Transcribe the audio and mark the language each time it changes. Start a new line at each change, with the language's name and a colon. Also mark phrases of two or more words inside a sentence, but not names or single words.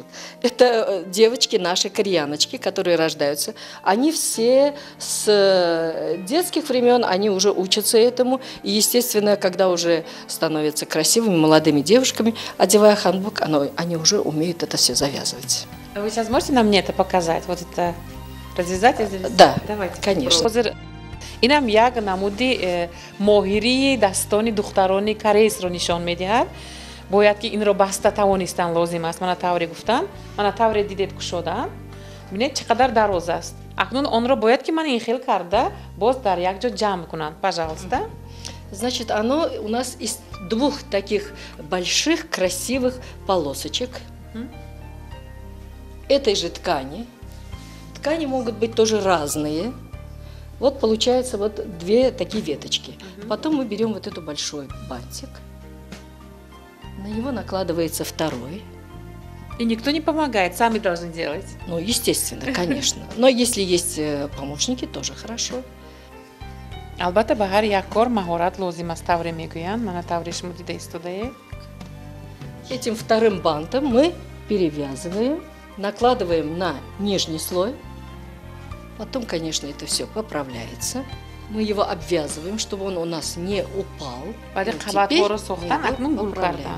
Russian: Это девочки, наши кореяночки, которые рождаются, они все с детских времен, они уже учатся этому, и, естественно, когда уже становятся красивыми молодыми девушками, одевая ханбок, они уже умеют это все завязывать. А вы сейчас можете нам мне это показать? Вот это развязать и завязать? Да, давайте, конечно.
Tajik: инам як намуди моҳирии дастони духтарони корейсро нишон медиҳад. Бояд ки инро баста тавонистан лозим аст. Мана тавре гуфтам, мана тавре дидед кушодаам. Бинед чӣ қадар дароз аст. Акнун онро бояд ки ман ин хел карда боз дар як ҷо ҷамъ кунанд.
Russian: Пожалуйста. Значит, оно у нас из двух таких больших красивых полосочек этой же ткани. Ткани могут быть тоже разные. Вот получается вот две такие веточки. Потом мы берем вот этот большой бантик, на него накладывается второй. И никто не помогает, сами должны делать. Ну, естественно, конечно. Но если есть помощники, тоже хорошо.
Tajik: Албатта ба ҳар як кор маҳорат лозим аст, тавре мегӯянд. Мана тавре шумо дида истодаед.
Russian: Этим вторым бантом мы перевязываем, накладываем на нижний слой. Потом, конечно, это все поправляется. Мы его обвязываем, чтобы он у нас не упал. Теперь мы его поправляем.